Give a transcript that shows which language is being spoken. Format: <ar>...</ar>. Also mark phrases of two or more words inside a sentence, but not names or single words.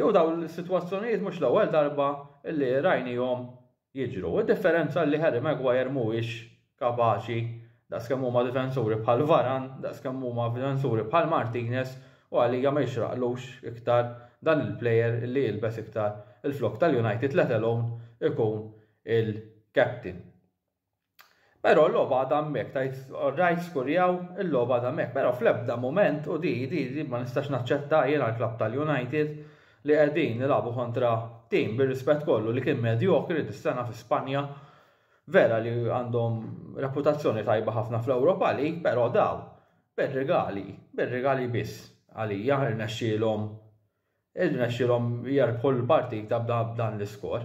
<mt>U dawn is-sitwazzjonijiet mhux l-ewwel darba illi rajnihom jiġru. Id-differenza li Harry Maguire mhuwiex kapaċi daqskemm huma difensuri bħal Varane, daqskemm huma difensuri bħal Martinez u għalija ma jixraqlux iktar dan il-plejer li jilbes iktar il-flok tal-United</mt> <en>let alone</en> <mt>ikun il-captain. Però l-logħba għadha hemmhekk tajt rajt skurjaw il-logħba għadha hemmhekk, però fl-ebda mument u di ma nistax naċċetta jiena l-klabb tal-United li qegħdin nilagħbu kontra tim bir-rispett kollu li kien medjokri dis-sena fi Spanja, vera li għandhom reputazzjoni tajba ħafna fl-Ewropa League, però daw bir-regali biss għalija irnexxielhom jerbħu l-partita b'dan l-iskor.</mt>